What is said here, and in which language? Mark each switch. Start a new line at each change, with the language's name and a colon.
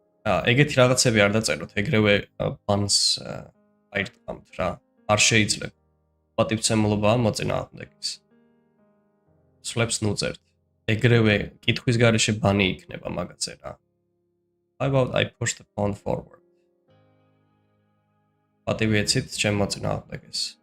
Georgian: ეგეთი რაღაცები არ დაწეროთ, ეგრევე პანს აირტყამთ რა. არ შეიძლება. პატივცემულობაა მოწინააღმდეგის. სლებს ნუძევთ. ეგრევე კითხვის გარეშე ბანი იქნება მაგაზე რა.
English: How about I push the pawn forward?
Georgian: პატივი ეცით ჩემ მოწინააღმდეგეს.